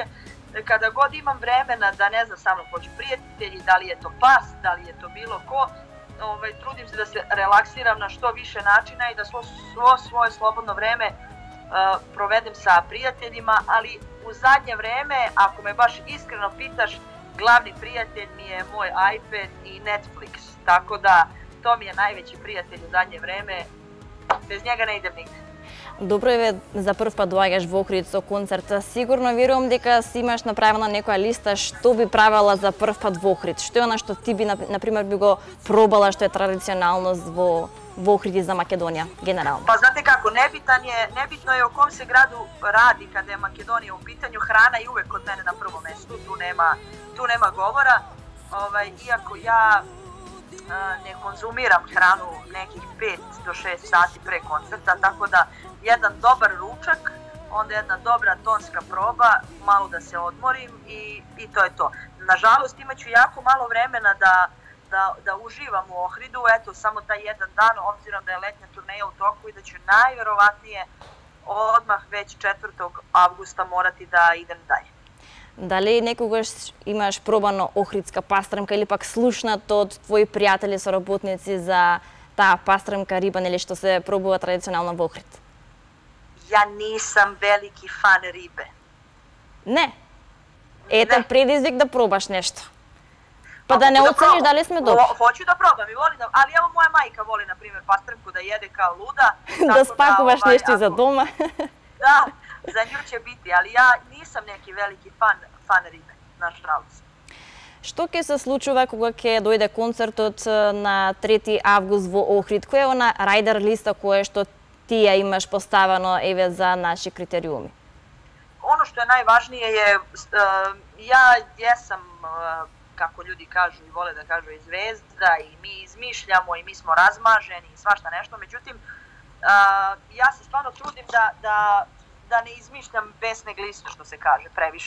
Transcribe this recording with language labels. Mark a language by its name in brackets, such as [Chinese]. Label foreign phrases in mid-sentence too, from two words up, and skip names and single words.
[Serbian] Kada god imam vremena da ne znam sa mnom hoću prijatelji, da li je to pas, da li je to bilo ko, trudim se da se relaksiram na što više načina i da svo svoje slobodno vreme provedem sa prijateljima, ali u zadnje vreme, ako me baš iskreno pitaš, glavni prijatelj mi je moj iPad i Netflix, tako da to mi je najveći prijatelj u zadnje vreme, bez njega ne idem nigde. [Macedonian] Добро е за прв пат доаѓаш во Охрид со концерт. Сигурно верувам дека си имаш направена некоја листа што би правила за прв пат во Охрид. Што е она што ти би например би го пробала што е традиционалност во Охрид и за Македонија генерално? [Serbian] Па знате како, nebitno je o kom se gradu radi kada je Makedonija u pitanju, hrana je uvek kod mene na prvom mestu, tu nema govora. Iako ja ne konzumiram hranu nekih 5 do 6 sati pre koncerta, tako da jedan dobar ručak, onda jedna dobra tonska proba, malo da se odmorim i to je to. Nažalost imaću jako malo vremena da uživam u Ohridu, eto samo taj jedan dan, obzirom da je letnja turneja u toku i da ću najverovatnije odmah već 4. avgusta morati da idem dalje. [Macedonian] Дали некогаш имаш пробано охридска пастрамка или пак слушнато од твои пријатели соработници за таа пастрамка риба, нели што се пробува традиционално во Охрид? [Serbian] Ja nisam veliki fan ribe. [Macedonian] Не. Ето предизвик да пробаш нешто. Па да не оцениш дали сме добри. [Serbian] Hoću da probam i volim da, ali evo moja majka voli na primjer pastramku da jede kao luda. [Macedonian] Да спакуваш нешто за дома. [Serbian] Da, za nju će biti, ali ja nisam neki veliki fan ribe, nažalost. [Macedonian] Што ќе се случува кога ќе дојде концертот на 3 август во Охрид? Која е она рајдер листа која што ти ја имаш поставено еве за наши критериуми? [Serbian] Ono što je najvažnije je, ja jesam, kako ljudi kažu i vole da kažu, i zvezda i mi izmišljamo i mi smo razmaženi i svašta nešto, međutim, ja se stvarno trudim da ne izmišljam besne gliste, što se kaže, previše.